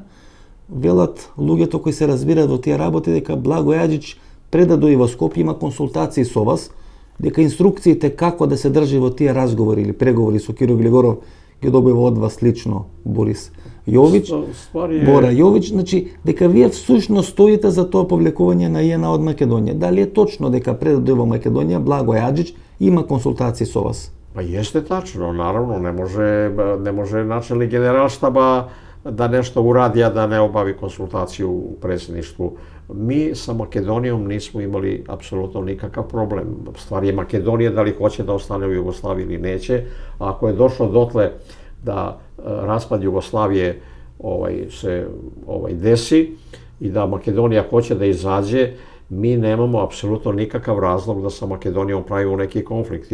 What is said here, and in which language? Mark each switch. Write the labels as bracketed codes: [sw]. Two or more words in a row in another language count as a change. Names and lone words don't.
[mk] Велат луѓето кои се разбираат во тие работи дека Благој Аџич пред да дојде во Скопје има консултации со вас, дека инструкциите како да се држи во тие разговори или преговори со Киро Глигоров ги добива од вас лично Борис Јович, Бора Јович, значи дека вие всушност стоите за тоа повлекување на JNA од Македонија. Дали е точно дека пред да дојде во Македонија Благој Аџич има консултации со вас? [sr] Па јесте тачно, наравно, не може начелник генералштаба да нешто уради, а да не обави консултацију у председништву. Mi sa Makedonijom nismo imali apsolutno nikakav problem. Stvar je Makedonija da li hoće da ostane u Jugoslaviji ili neće. A ako je došlo dotle da raspad Jugoslavije se desi i da Makedonija hoće da izađe, mi nemamo apsolutno nikakav razlog da sa Makedonijom pravimo neki konflikt.